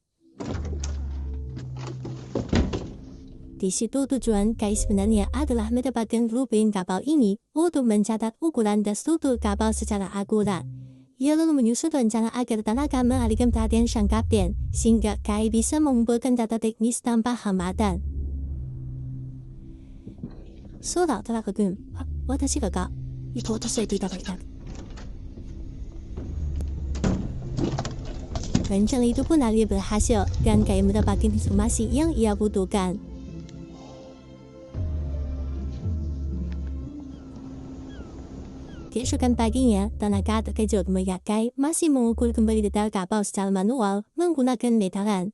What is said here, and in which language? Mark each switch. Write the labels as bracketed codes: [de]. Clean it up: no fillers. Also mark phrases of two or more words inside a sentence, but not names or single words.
[id] Di situ tujuan Kai sebenarnya adalah mendapatkan blueprint kapal ini untuk mencatat ukuran dan struktur kapal secara akurat. Ia lalu menyusun rencana agar Tanaka mengalihkan perhatian sang kapten, sehingga Kai bisa mengumpulkan data teknis tanpa hambatan. [ja] そうだ、田中君。私が行こうとしていただいた。 [id] Rencana itu pun akhirnya berhasil, dan Kai mendapatkan informasi yang ia butuhkan. Keesokan paginya, Tanaka terkejut melihat Kai masih mengukur kembali detail kapal secara manual menggunakan meteran.